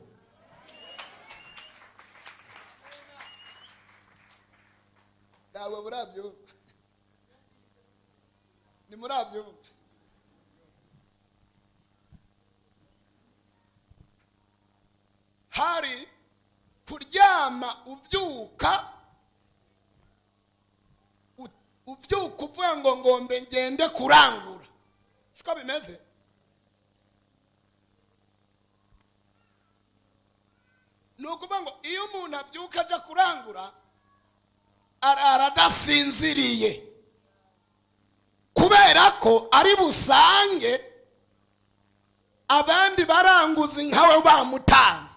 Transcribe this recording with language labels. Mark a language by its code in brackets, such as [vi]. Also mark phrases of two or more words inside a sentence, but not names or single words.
[rn] Nawe burabyo ni murabyo. Hari kuryama uvyuka uvuga ngo ngombe ngende kurangura, siko bimeze? Nukuvuga ngo iyo umuntu avyuka aja kurangura aradasinziriye, kubera ko ari busange abandi baranguza nkawe bamutanze.